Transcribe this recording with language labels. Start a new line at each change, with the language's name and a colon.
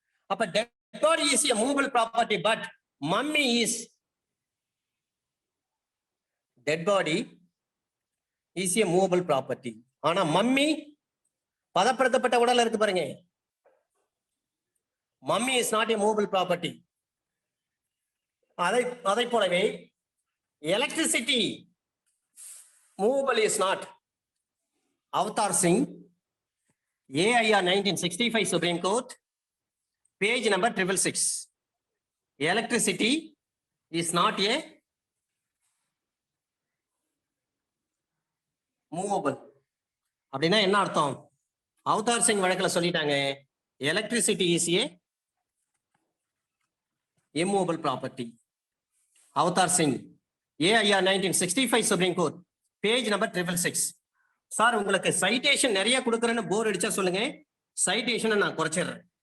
English: அப்ப dead body is a movable property, but mummy is, dead body is a movable property,
Tamil: ஆனா mummy பதப்படுத்தப்பட்ட உடல் இருக்கு பாருங்க,
English: Mummy is not a movable property.
Tamil: அதை போலவே
English: Electricity movable is not. Avtar Singh, AIR 1965 Supreme Court, page number 666. Electricity is not a movable.
Tamil: அப்படின்னா என்ன அர்த்தம்?
English: Avtar Singh
Tamil: வழக்குல சொல்லிட்டாங்க,
English: Electricity is a immovable property. Avtar Singh, AIR 1965 Supreme Court, page number 666.
Tamil: Sir உங்களுக்கு citation நிறைய கொடுக்குறேன்னு போர் அடிச்சா சொல்லுங்க, சைட்டேஷனை நான் குறைச்சிடுறேன்.